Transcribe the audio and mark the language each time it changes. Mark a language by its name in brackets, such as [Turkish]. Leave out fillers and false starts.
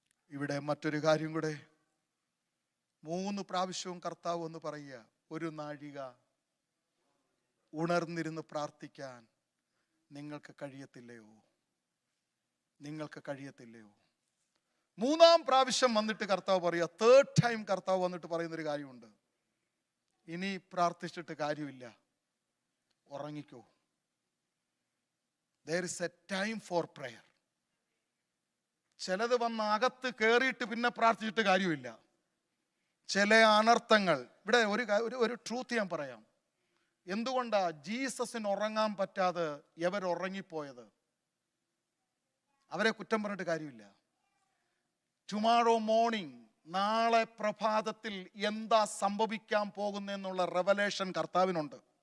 [Malayalam] ഇവിടെ മറ്റൊരു കാര്യം കൂടെ, 3 പ്രാവശ്യവും കർത്താവ് എന്ന് പറയുക, 1 നാഴിക ഉണർന്നിരുന്ന് പ്രാർത്ഥിക്കാൻ നിങ്ങൾക്ക് കഴിയത്തില്ലയോ? നിങ്ങൾക്ക് കഴിയത്തില്ലയോ? 3-ാം പ്രാവശ്യം വന്നിട്ട് കർത്താവ് പറയുക, 3rd ടൈം കർത്താവ് വന്നിട്ട് പറയുന്നൊരു കാര്യമുണ്ട്, ഇനി പ്രാർത്ഥിച്ചിട്ട് കാര്യമില്ല, ഉറങ്ങിക്കോ. [English] there is a time for prayer. [Malayalam] ചിലത് വന്ന് അകത്ത് കയറിയിട്ട് പിന്നെ പ്രാർത്ഥിച്ചിട്ട് കാര്യമില്ല. ചില അനർത്ഥങ്ങൾ, ഇവിടെ ഒരു ട്രൂത്ത് ഞാൻ പറയാം. എന്തുകൊണ്ടാ ജീസസിന് ഉറങ്ങാൻ പറ്റാതെ എവർ ഉറങ്ങിപ്പോയത്? അവരെ കുറ്റം പറഞ്ഞിട്ട് കാര്യമില്ല. [English] tomorrow morning, [Malayalam] നാളെ പ്രഭാതത്തിൽ എന്താ സംഭവിക്കാൻ പോകുന്നെന്നുള്ള റെവലേഷൻ കർത്താവിനുണ്ട്.